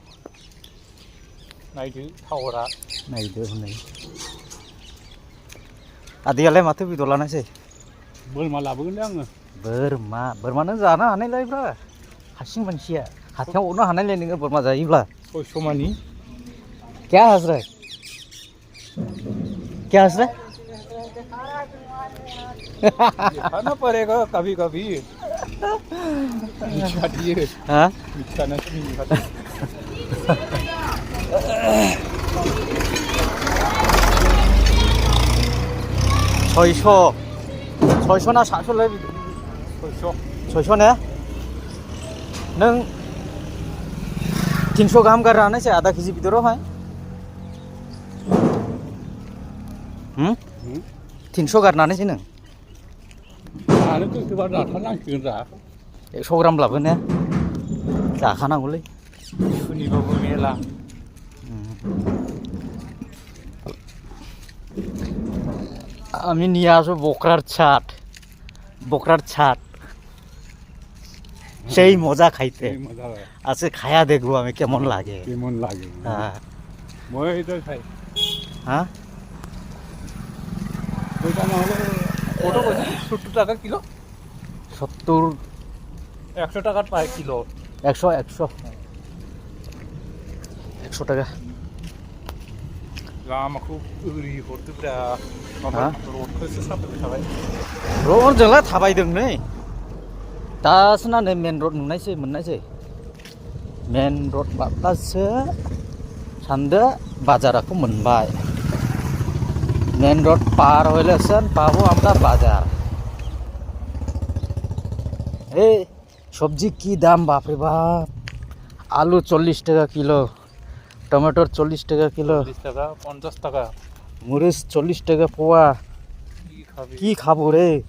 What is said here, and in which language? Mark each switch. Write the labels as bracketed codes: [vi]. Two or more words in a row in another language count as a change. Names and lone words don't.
[brx] नायदो टावारा, नायदो हनै। आदैयालाय माथो बेदर लानोसै? बोरमा लाबोगोनलै आङो। बोरमानो जानो हानायलायब्रा, हारसिं मानसिया हाथायाव अरनो हानायलाय नोङो बोरमा जायोब्ला। 600 मानि [hi] क्या हंस रहा है? क्या हंस रहा है? खाना पड़ेगा कभी कभी। हाँ? खाना तो नहीं खाते। [brx] 600 ना 700लाय? 600 ने? नों 300 गाहाम गारनो हानायसै आधा केजि बेदरावहाय? 300 गारनानैसै नों? आरो गोसोबा जाथारनांसिगोन रा। 100 ग्राम लाबो ने? जाखानांगौलै। सुनिबाबो मेला। [bn] আমি নিয়ে আসবো বকরার ছাট, সেই মজা খাইতে। আজকে খায়া দেখবো আমি কেমন লাগে। হ্যাঁ, মই এটা খাই। হ্যাঁ, ওইটা না হলে কত বলছি? 70 টাকা কিলো। 70, 100 টাকার পায় কিলো। 100 টাকা। [brx] लामाखौ ओरै हरदोब्रा माबा रडखौसो साबोबाय थाबाय। रडजोंलाय थाबायदों नै, दासो ना नै [en] main road [brx] मोननायसै। [en] main road [brx] बारब्लासो सानदो बाजारखौ मोनबाय। [en] main road [bn] पार হইলেছে পাবো আমরা বাজার। এই সবজি কি দাম বাপরে বাপ! আলু 40 টাকা কিলো, টমেটোর 40 টাকা কিলো, 40 টাকা 50 টাকা, মরিচ 40 টাকা পোয়া। কি খাবো রে?